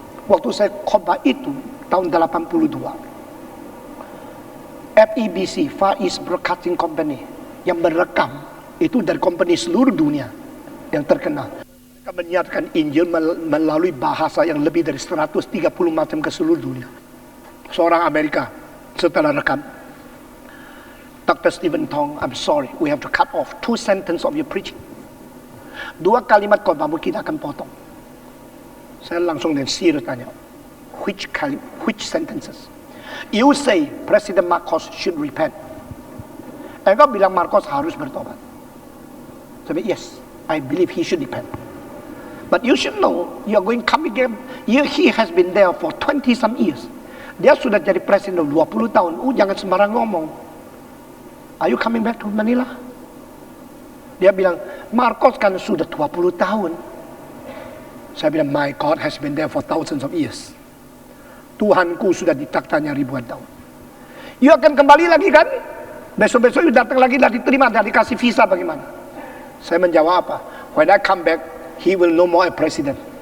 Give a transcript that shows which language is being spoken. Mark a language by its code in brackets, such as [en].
[id] Waktu saya khotbah itu tahun 82, FEBC, Far East Broadcasting Company, yang merekam itu dari company seluruh dunia yang terkenal. Mereka menyiarkan Injil melalui bahasa yang lebih dari 130 macam ke seluruh dunia. Seorang Amerika setelah rekam, Dr. [en] Stephen Tong, I'm sorry, we have to cut off 2 sentences of your preaching. [id] 2 kalimat khotbahmu kita akan potong. Saya langsung dengan serius tanya, which sentences? [en] You say President Marcos should repent. Engkau bilang Marcos harus bertobat. Saya bilang, yes, I believe he should repent. But you should know, you are going come again. He has been there for 20 some years. Dia sudah jadi presiden 20 tahun. Jangan sembarang ngomong. [id] Are you coming back to Manila? Dia bilang, Marcos kan sudah 20 tahun. [en] Saya bilang, my God has been there for thousands of years. [id] Tuhanku sudah ditaktanya ribuan tahun. You akan kembali lagi kan? Besok-besok you datang lagi, dah diterima, dah dikasih visa bagaimana? Saya menjawab apa? [en] When I come back, he will no more a president.